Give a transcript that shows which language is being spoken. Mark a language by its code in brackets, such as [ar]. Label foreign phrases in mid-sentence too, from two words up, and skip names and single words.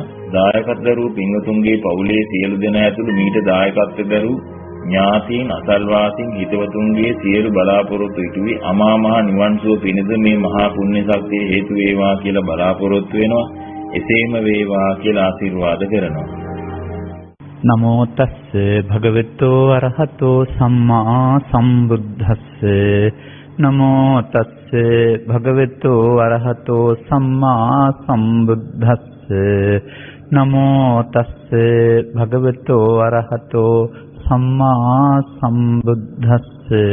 [si] දායකත්වරු පින්වතුන්ගේ පවුලේ සියලු දෙනා ඇතුළු මීට දායකත්වදරු ඥාතීන් අසල්වාසීන් හිතවතුන්ගේ සියලු බලාපොරොත්තු ඉටු වී අමා මහ නිවන් සුව පිණිස මේ මහා පුණ්‍ය ශක්තිය හේතු වේවා කියලා බලාපොරොත්තු වෙනවා. එසේම වේවා කියලා ආශිර්වාද කරනවා. [pi] නමෝ තස්ස භගවතෝ අරහතෝ සම්මා සම්බුද්දස්ස නමෝ තස්ස භගවතෝ අරහතෝ සම්මා සම්බුද්දස්ස නමෝ තස්ස භගවතෝ අරහතෝ සම්මා සම්බුද්දස්ස